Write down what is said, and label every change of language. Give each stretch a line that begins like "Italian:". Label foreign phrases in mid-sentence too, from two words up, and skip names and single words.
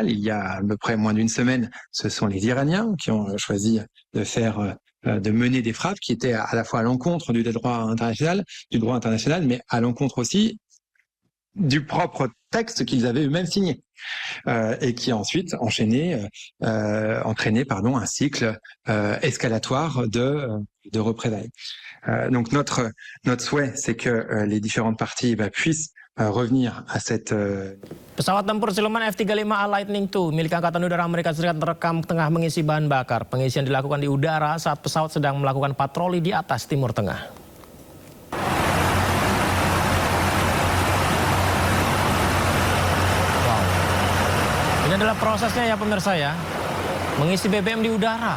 French: Il y a à peu près moins d'une semaine, ce sont les Iraniens qui ont choisi de mener des frappes qui étaient à la fois à l'encontre du droit international, mais à l'encontre aussi du propre texte qu'ils avaient eux-mêmes signé et qui a ensuite entraîné un cycle escalatoire de représailles. Donc notre souhait, c'est que les différentes parties puissent revenir à cette...
Indonesian: Pesawat tempur siluman F-35A Lightning II milik Angkatan Udara Amerika Serikat terekam tengah mengisi bahan bakar. Pengisian dilakukan di udara saat pesawat sedang melakukan patroli di atas Timur Tengah. Ini adalah prosesnya ya pemirsa ya, mengisi BBM di udara.